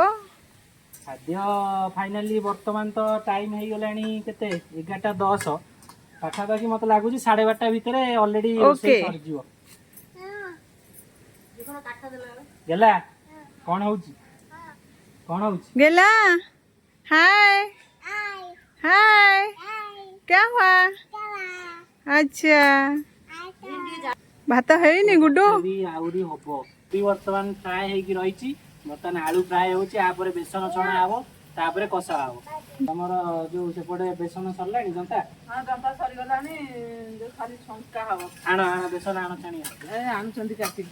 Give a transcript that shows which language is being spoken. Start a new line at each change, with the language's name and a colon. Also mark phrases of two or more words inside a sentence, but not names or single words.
Odia: ଖାଦ୍ୟ ଫାଇନାଲି ବର୍ତ୍ତମାନ ତ ଟାଇମ ହେଇଗଲାଣି କେତେ 11ଟା 10 ପାଖାପାଖି, ମତେ ଲାଗୁଛି 12:30 ଭିତରେ ଅଲରେଡି ରୋଷେଇ ସରିଯିବ। ଗେଲା କ'ଣ ହଉଛି? କ'ଣ ହଉଛି?
Hindi: गेला हाय हाय क्या हुआ?
Odia: ଅଚ୍ଛା ଭାତ ହେଇନି ଗୁଡୁ? ଆହୁରି ହବ। ବର୍ତ୍ତମାନ ଫ୍ରାଏ ହେଇକି ରହିଛି, ବର୍ତ୍ତମାନ ଆଳୁ ଫ୍ରାଏ ହେଉଛି, ତାପରେ ବେସନ ଛଣା ହବ, ତାପରେ କଷା ହବ। ତମର ଯୋଉ ସେପଟେ ବେସନ ସରିଲାଣି ଜନ୍ତା? ହଁ ଜନ୍ତା ସରିଗଲାଣି, ଖାଲି ଛଙ୍କା ହବ। ଆଣ ବେସନ ଆଣ ଛାଣିଆ। ଆଣୁଛନ୍ତି କାଟିକି।